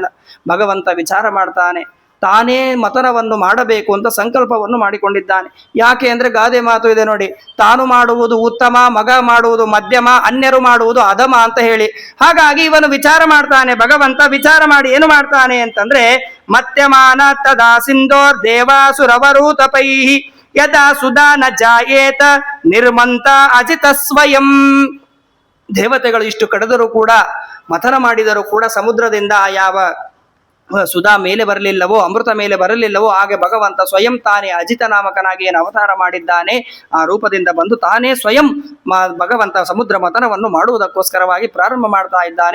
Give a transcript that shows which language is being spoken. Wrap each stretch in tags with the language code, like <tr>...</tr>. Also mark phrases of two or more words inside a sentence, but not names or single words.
<kn>ಭಗವಂತ ವಿಚಾರ ಮಾಡ್ತಾನೆ, ತಾನೇ ಮತನವನ್ನು ಮಾಡಬೇಕು ಅಂತ ಸಂಕಲ್ಪವನ್ನು ಮಾಡಿಕೊಂಡಿದ್ದಾನೆ. ಯಾಕೆ ಅಂದ್ರೆ ಗಾದೆ ಮಾತು ಇದೆ ನೋಡಿ, ತಾನು ಮಾಡುವುದು ಉತ್ತಮ, ಮಗ ಮಾಡುವುದು ಮಧ್ಯಮ, ಅನ್ಯರು ಮಾಡುವುದು ಅಧಮ ಅಂತ ಹೇಳಿ. ಹಾಗಾಗಿ ಇವನು ವಿಚಾರ ಮಾಡ್ತಾನೆ. ಭಗವಂತ ವಿಚಾರ ಮಾಡಿ ಏನು ಮಾಡ್ತಾನೆ ಅಂತಂದ್ರೆ,</kn> <sa>ಮಧ್ಯಮಾನ ತದಾ ಸಿಂಧೋರ್ ದೇವಾಸುರವರೂತಪೈಹಿ ಯದಾ ಸುಧಾ ನ ಜಾಯೇತ ನಿರ್ಮಂತ ಅಜಿತ ಸ್ವಯಂ.</sa> <kn>ದೇವತೆಗಳು ಇಷ್ಟು ಕಳೆದರೂ ಕೂಡ, ಮಥನ ಮಾಡಿದರೂ ಕೂಡ ಸಮುದ್ರದಿಂದ ಯಾವ ಸುಧಾ ಮೇಲೆ ಬರಲಿಲ್ಲವೋ, ಅಮೃತ ಮೇಲೆ ಬರಲಿಲ್ಲವೋ, ಹಾಗೆ ಭಗವಂತ ಸ್ವಯಂ ತಾನೇ ಅಜಿತ ನಾಮಕನಾಗಿ ಏನು ಅವತಾರ ಮಾಡಿದ್ದಾನೆ, ಆ ರೂಪದಿಂದ ಬಂದು ತಾನೇ ಸ್ವಯಂ ಭಗವಂತ ಸಮುದ್ರ ಮಥನವನ್ನು ಮಾಡುವುದಕ್ಕೋಸ್ಕರವಾಗಿ ಪ್ರಾರಂಭ ಮಾಡ್ತಾ ಇದ್ದಾನೆ.</kn>